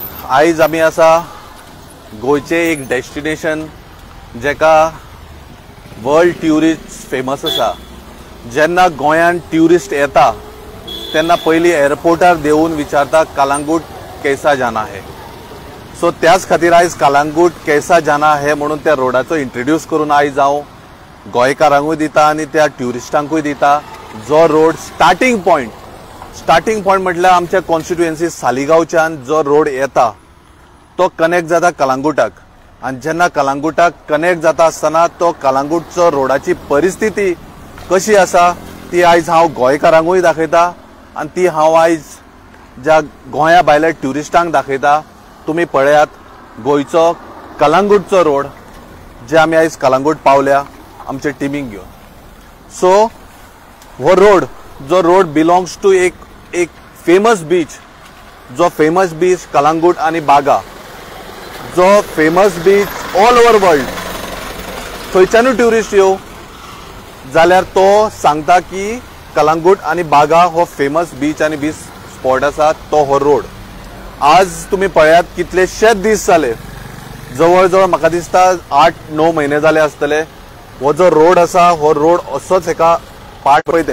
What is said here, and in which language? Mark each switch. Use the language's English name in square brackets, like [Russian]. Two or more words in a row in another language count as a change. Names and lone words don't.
[Konkani] आयज आमी आसा गोयचे एक डेस्टिनेशन जेका [English] world tourist famous [Konkani] आसा। जेन्ना गोंयान ट्युरिस्ट येता तेन्ना पयली एअरपोर्टार देऊन विचारता कलांगूट [Hindi] कैसा जाना है। [Konkani] सो त्याच खातीर आयज कलांगूट [Hindi] कैसा जाना है [Konkani] म्हणून त्या रोडाचो इंट्रोड्यूस करून आयज हांव गोंयकारांकूय दिता आनी त्या ट्युरिस्टांकूय दिता। जो रोड [English] starting point [Konkani] म्हटल्यार आमच्या कॉन्स्टिट्युएन्सी सालिगांवच्यान जो रोड येता तो कनेक्ट जाता कलांगूटाक आनी जेन्ना कलांगूटाक कनेक्ट जाता आसतना तो कलांगूटचो रोडाची परिस्थिती कशी आसा ती आयज हांव गोंयकारांकूय दाखयता आनी ती हांव आयज ज्या गोंया भायल्या ट्युरिस्टांक दाखयता। तुमी पळयात गोंयचो कलांगूटचो रोड जे आमी आयज कलांगूट पावल्या आमचे टिमीक घेवन। सो हो रोड जो रोड [English] belongs to [Konkani] एक [English] famous beach, [Konkani] जो [English] famous beach [Konkani] कलांगूट आनी बागा, जो [English] famous beach all over world. [Konkani] थंयच्यानूय ट्युरिस्ट येव जाल्यार तो सांगता की कलांगूट आनी बागा हो [English] famous beach [Konkani] आनी [English] beach spot [Konkani] आसा तो हो रोड। आज तुमी पळयात कितलेशेच दीस जाले, जवळ जवळ म्हाका दिसता 8-9 महिने जाले आसतले हो जो रोड आसा हो रोड असोच एका पार्ट पळयते।